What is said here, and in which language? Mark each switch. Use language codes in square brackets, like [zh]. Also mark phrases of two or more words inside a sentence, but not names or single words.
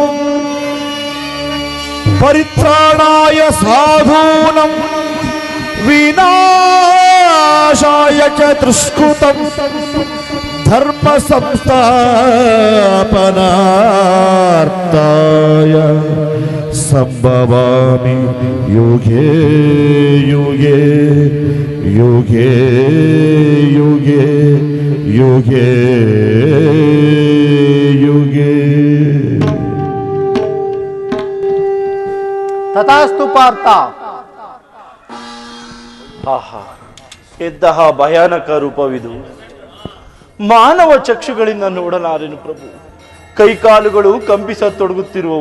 [sa] ಪರಿತ್ರಾಣಾಯ ಸಾಧೂನಂ ವಿನಾಶಾಯ ಚ ದುಷ್ಕೃತಂ ಧರ್ಮ ಸಂಸ್ಥಾಪನಾರ್ಥಾಯ ಸಂಭವಾಮಿ ಯುಗೇ ಯುಗೇ ಯುಗೇ ಯುಗೇ ಯುಗೇ ಯುಗೇ. [kn] ತಥಾಸ್ತು ಪಾರ್ಥ. ಆಹಾ, ಎಂತಹ ಭಯಾನಕ ರೂಪವಿದು. ಮಾನವ ಚಕ್ಷುಗಳಿಂದ ನೋಡಲಾರೆನು ಪ್ರಭು. ಕೈಕಾಲುಗಳು ಕಂಪಿಸತೊಡಗುತ್ತಿರುವವು.